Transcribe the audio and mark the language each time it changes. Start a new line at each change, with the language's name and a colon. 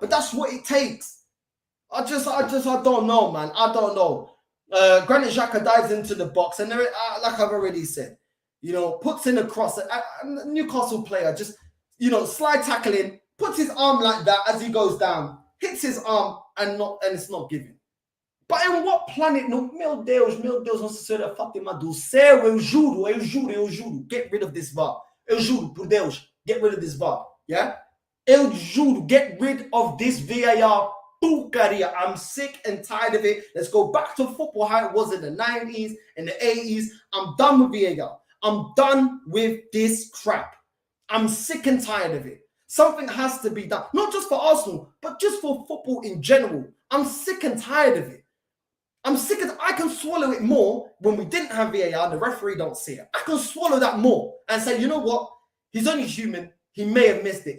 English: But that's what it takes. I don't know, man. I don't know. Granit Xhaka dives into the box, and like I've already said, puts in a cross. A Newcastle player just, slide tackling, puts his arm like that as he goes down, hits his arm, and it's not given. But in what planet?
Portuguese: No, meu Deus, Nossa Senhora Fátima do céu, eu juro.
English: Get rid of this VAR.
Portuguese: Eu juro, por Deus,
English: get rid of this VAR. Yeah?
Portuguese: Eu juro,
English: get rid of this VAR porcaria. I'm sick and tired of it. Let's go back to football how it was in the 90s, in the 80s. I'm done with VAR. I'm done with this crap. I'm sick and tired of it. Something has to be done. Not just for Arsenal, but just for football in general. I'm sick and tired of it. I can swallow it more when we didn't have VAR, the referee don't see it. I can swallow that more and say, you know what? He's only human. He may have missed it.